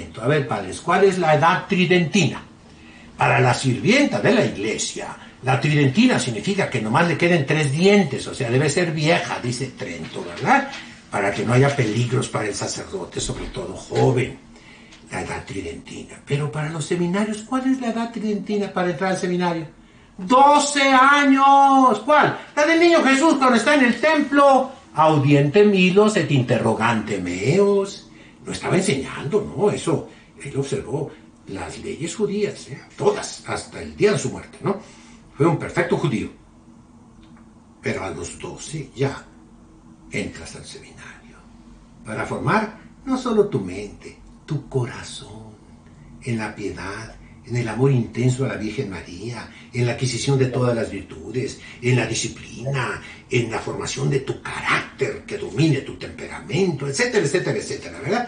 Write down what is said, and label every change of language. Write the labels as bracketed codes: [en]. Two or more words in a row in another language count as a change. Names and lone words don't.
[es] A ver, padres, ¿cuál es la edad tridentina? Para la sirvienta de la iglesia, la tridentina significa que nomás le queden 3 dientes, o sea, debe ser vieja, dice Trento, ¿verdad? Para que no haya peligros para el sacerdote, sobre todo joven, la edad tridentina. Pero para los seminarios, ¿cuál es la edad tridentina para entrar al seminario? 12 años. ¿Cuál? La del niño Jesús cuando está en el templo. [la] Audiente milos et interrogante meos. [es] No estaba enseñando, no, eso. Él observó las leyes judías, todas, hasta el día de su muerte, ¿no? Fue un perfecto judío. Pero a los 12 ya entras al seminario para formar no solo tu mente, tu corazón en la piedad, en el amor intenso a la Virgen María, en la adquisición de todas las virtudes, en la disciplina, en la formación de tu carácter que domine tu temperamento, etcétera, etcétera, etcétera, ¿verdad?